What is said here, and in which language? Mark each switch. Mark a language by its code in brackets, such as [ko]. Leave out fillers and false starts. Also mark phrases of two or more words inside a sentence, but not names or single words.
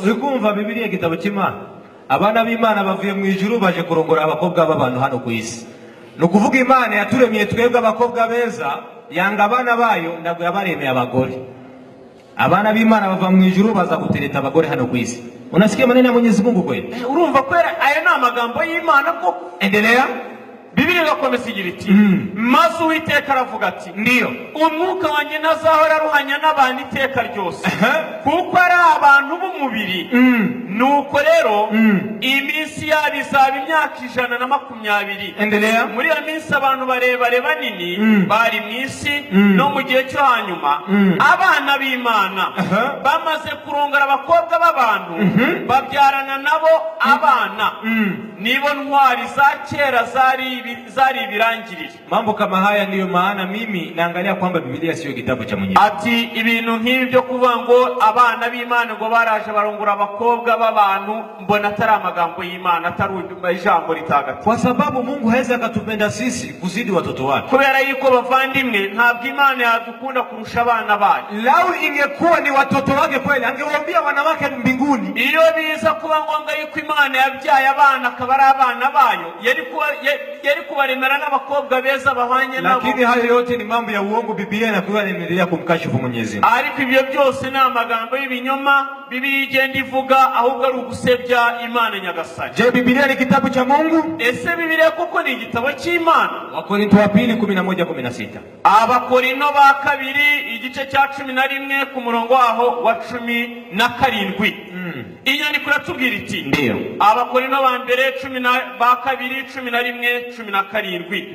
[rw] Urikumva Biblia igitabo cy'Imana? Abana b'Imana bavuye mu ijuru baje kurongora abakobwa b'abantu hano ku isi. Nukuvuga Imana yaturemye twebwe abakobwa beza, yanga abana bayo ndago yabaremeye abagore. Abana b'Imana bava mu ijuru baza gutereta abagore hano ku isi. [sw] Unasikia maneno ya Mwenyezi Mungu kweli? [rw] Urumva kwera aya ni amagambo y'Imana ko. [sw] Endelea. [rw] Biblia irakomeza igira iti maze Uwiteka aravuga ati ndiyo umwuka wanjye ntazahora aruhanya n'abantu iteka ryose, kuko ari abantu b'umubiri. Nuko rero iminsi yabo bizaba imyaka 120. [sw] Endelea. [rw] Muri iyo minsi abantu barebare banini bari mu isi no mu gihe cyo hanyuma abana b'Imana bamaze kurongora abakobwa b'abantu babyarana nabo abana. Nibo ntwari za kera zari ibirangirire. [sw] Mambo kama haya ndiyo maana mimi naangalia kwamba Biblia sio kitabu cha Mwenyezi. [rw] Ati ibintu nk'ibyo kuvuga ngo abana b'Imana ngo baraje barongora abakobwa b'abantu, mbona atari amagambo y'Imana, atari ijambo ritagatifu. [sw] Kwa sababu Mungu hawezi akatupenda sisi kuzidi watoto wake. [rw] Kubera yuko bavandimwe ntabwo Imana yadukunda kurusha abana bayo. [sw] Lau ingekuwa ni watoto wake kweli angewaambia wanawake mbinguni. [rw] Iyo biza kuba ngombwa yuko Imana yabyaye abana akaba ari abana bayo, yari kubaremera n'abakobwa beza bahanye nabo. [sw] Lakini hayo yote ni mambo ya uongo. Biblia inakuwa inaendelea kumkashifu Mwenyezi. [rw] Ariko ibyo byose ni amagambo y'ibinyoma Biblia igenda ivuga, ahubwo ari ugusebya Imana nyagasani. [sw] Je, Biblia ni kitabu cha Mungu? [rw] Ese Biblia koko ni igitabo cy'Imana? [sw] Wakorinto wa 2:11-16. [rw] Abakorinto ba kabiri igice cya 11 ku murongo waho wa 17. Inyandiko iratubwira iti, [sw] ndiyo. [rw] Abakorinto ba mbere 11:17.